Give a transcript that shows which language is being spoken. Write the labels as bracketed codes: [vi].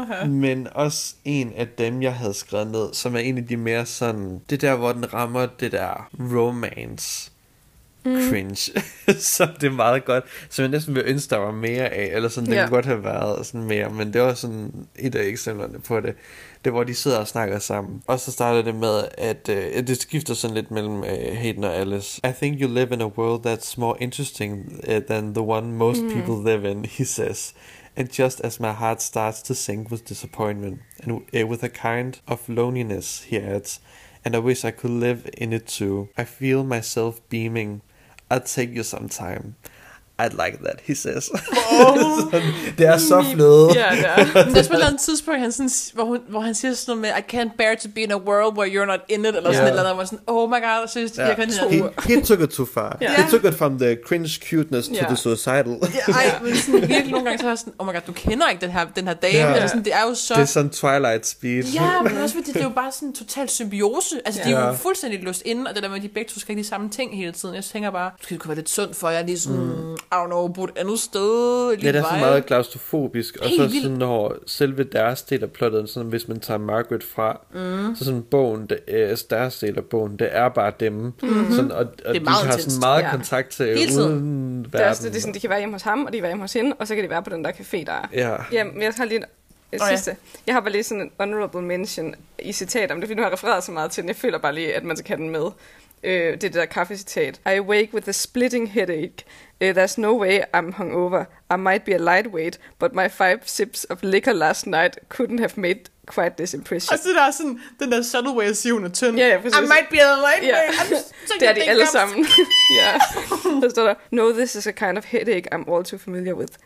[da] Men også en af dem, jeg havde skrevet ned, som er en af de mere sådan, det der, hvor den rammer det der romance. Cringe. Så det er meget godt. Så jeg næsten vil ønske, der var mere af, eller sådan, det kunne godt have været sådan mere, men det var sådan et af eksemplerne på det. Det hvor de sidder og snakker sammen. Og så starter det med, at det skifter sådan lidt mellem Hayden og Alice. [en] I think you live in a world that's more interesting than the one most people live in, he says. And just as my heart starts to sink with disappointment, and with a kind of loneliness, he adds, and I wish I could live in it too. I feel myself beaming. I'll take you some time. I'd like that, he says. Oh, [da] det er så fløde. Ja, det er. Det er på et tidspunkt, han sådan, hvor han siger sådan noget med, [en] I can't bear to be in a world where you're not in it, [da] eller sådan et eller andet, hvor sådan, [en] oh my god, [da] så synes jeg kan ikke. [en] He took it too far. Yeah. He took it from the cringe cuteness to the suicidal. [da] Ja, men sådan virkelig nogle gange, så har jeg sådan, [en] oh my god, [da] du kender ikke den her dame, eller sådan, det er jo så. Det er sådan Twilight speed. Ja, men også fordi, det er jo bare sådan total symbiose. Altså, de er jo fuldstændig låst inde, og det der med, de begge to skal ikke de samme ting hele tiden. Jeg tænker bare, det kunne være lidt sundt for jer, lige sådan. [en] I don't know, [da] på et andet sted. Ja, det er så meget klaustrofobisk. Helt og så sådan, når selve deres del af plottet, sådan, hvis man tager Margaret fra, så sådan bogen, deres del af bogen, det er bare dem. Mm-hmm. Sådan, og de har sådan meget kontakt til uden verden. Det er sådan, de kan være hjemme hos ham, og de kan være hjemme hos hende, og så kan de være på den der café, der er. Ja. Jamen, jeg har lige sidste. Jeg har bare lige sådan en honorable mention i citat, om det er, fordi nu har refereret så meget til den. Jeg føler bare lige, at man skal have den med. Det der kaffecitat. [en] I wake with a splitting headache. There's no way I'm hungover. I might be a lightweight, but my 5 sips of liquor last night couldn't have made quite this impression. [da] Altså, der er sådan den der subtle way at sige, hun er tynd. Ja, præcis. [en] I might be a lightweight. Yeah. [da] Det er de alle sammen. Ja. Så står der, [en] no, this is a kind of headache I'm all too familiar with.